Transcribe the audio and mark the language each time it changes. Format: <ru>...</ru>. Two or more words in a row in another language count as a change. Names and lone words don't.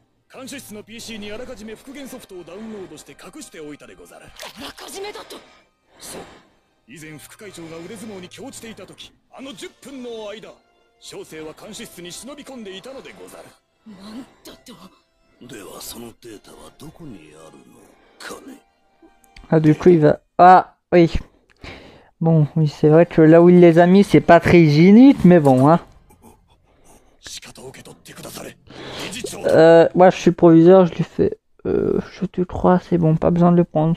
<ja>監視室の PC にあらかじめ復元ソフトをダウンロードして隠しておいたでござる。あらかじめだと。そう。以前副会長が腕相撲に興じていた時、あの10分の間、小生は監視室に忍び込んでいたのでござる。なんだと。ではそのデータはどこにあるのかね。</ja> <fr>Ah, du coup, il va... Ah, oui. Bon, oui, c'est vrai que là où il les a mis, c'est pas très hygiénique, mais bon, hein. Moi, je suis proviseur, je lui fais... je te crois, c'est bon, pas besoin de le prendre.</fr>